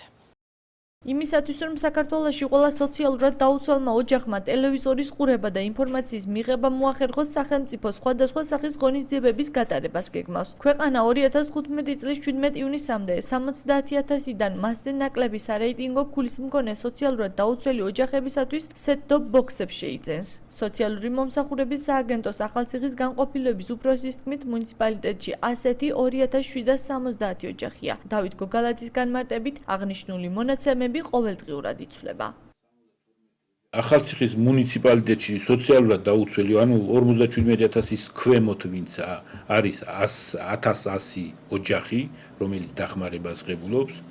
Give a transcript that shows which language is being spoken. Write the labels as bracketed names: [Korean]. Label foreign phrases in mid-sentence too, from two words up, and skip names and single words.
[Georgian] იმისათვის, რომ საქართველოში ყველა სოციალურად დაუცველმა ოჯახმა ტელევიზორის ყურება და ინფორმაციის მიღება მოახერხოს, სახელმწიფო სხვადასხვა სახის ღონისძიებების გატარებას გეგმავს. ქვეყანა 2015 წლის 17 ივნისამდე 70,000-დან მასზე ნაკლები სარეიტინგო ქულის მქონე სოციალურად დაუცველი ოჯახებისათვის [English] set-top box- [Georgian] ებს შეიძენს. სოციალური მომსახურების სააგენტოს ახალციხის განყოფილების უფროსის თქმით, მუნიციპალიტეტში ასეთი 2770 ოჯახია. დავით გოგალაძის განმარტებით, აღნიშნული მონაცემები ყოველდღიურად იცვლება. ახალციხის მუნიციპალიტეტში სოციალურად დაუცველი, ანუ 57,000-ის ქვემოთ, ვინც არის 1100 ოჯახი, რომელიც დახმარებას ღებულობს.